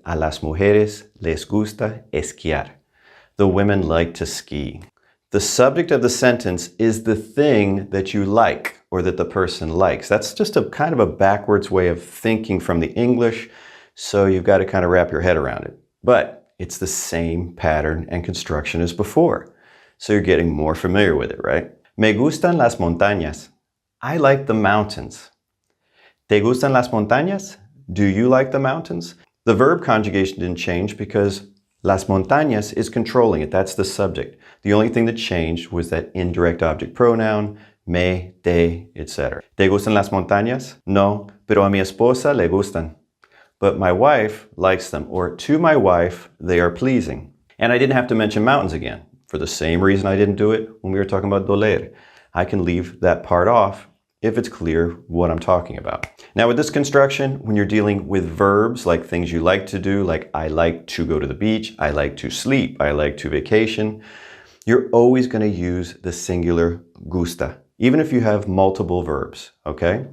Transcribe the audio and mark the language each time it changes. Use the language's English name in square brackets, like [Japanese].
[Spanish] A las mujeres les gusta esquiar. [English] The women like to ski. The subject of the sentence is the thing that you like or that the person likes. That's just a kind of a backwards way of thinking from the English, so you've got to kind of wrap your head around it. But it's the same pattern and construction as before, so you're getting more familiar with it, right? [Spanish] Me gustan las montañas. [English] I like the mountains. [Spanish] ¿Te gustan las montañas? [English] Do you like the mountains? The verb conjugation didn't change because las montañas is controlling it. That's the subject. The only thing that changed was that indirect object pronoun, me, te, etc. [Spanish] ¿Te gustan las montañas? No, pero a mi esposa le gustan. [English] But my wife likes them, or to my wife, they are pleasing. And I didn't have to mention mountains again, for the same reason I didn't do it when we were talking about Doler. I can leave that part off if it's clear what I'm talking about. Now with this construction, when you're dealing with verbs like things you like to do, like I like to go to the beach, I like to sleep, I like to vacation, you're always going to use the singular gusta, even if you have multiple verbs, okay?